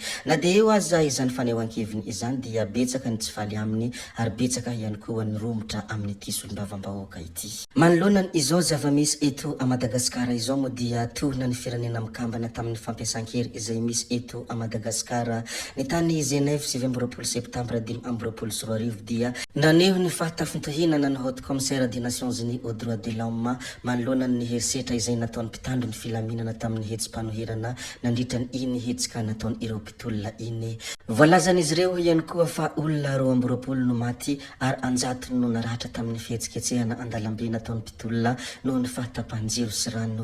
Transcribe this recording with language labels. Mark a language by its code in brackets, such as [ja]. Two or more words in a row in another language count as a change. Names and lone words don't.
[mg] Na dia eo aza izany fanehoan-keviny izany dia betsaka ny tsy faly aminy ary betsaka ihany koa ny romotra amin'ity solombavam-bahoaka ity. Manoloana izao zava-misy eto a Madagasikara izao moa dia tohina ny firenena mikambana tamin'ny fampiasan-kery izay misy eto a Madagasikara. Ny tany Genève 7 septambra 2024 dia naneho ny fahatafintohinana ny [fr] haute commissaire des Nations Unies aux droits de l'homme [mg] manoloana ny herisetra izay nataony mpitandro ny filaminana tamin'ny hetsim-panoherana nandritra ny iny hetsika nataony ireo mpitolona iny. Voalazan'izy ireo ihany koa fa olona 12 no maty ary 100 no naratra tamin'ny fihetsiketsehana Andalambe nataony mpitolona noho ny fahatapahan-jiro sy rano.